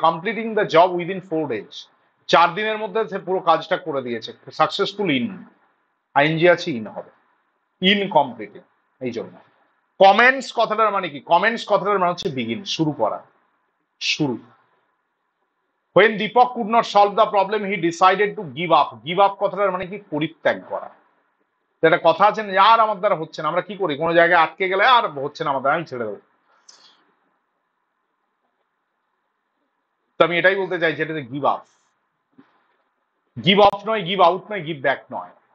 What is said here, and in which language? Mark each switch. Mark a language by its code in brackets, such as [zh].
[en] completing the job within 4 days, [bn] 4 দিনের মধ্যে সে পুরো কাজটা করে দিয়েছে। সাকসেসফুল ইন, আইএনজি আছে, ইন হবে, ইনকমপ্লিটিং। এই জন্য কমেন্টস কথাটার মানে কি? কমেন্টস কথাটার মানে হচ্ছে বিগিন, শুরু করা, শুরু। [en] when Deepak could not solve the problem he decided to give up, give up [bn] কথাটার মানে কি? পরিত্যাগ করা। একটা কথা আছে না, আর আমার দ্বারা হচ্ছে না, আমরা কি করি? কোনো জায়গায় আটকে গেলে আর হচ্ছে না আমাদের, আমি ছেড়ে দেবো। তো আমি এটাই বলতে চাই, যেটাতে গিভ আপ, গিভ আপ নয়, গিভ আউট নয়, গিভ ব্যাক নয়।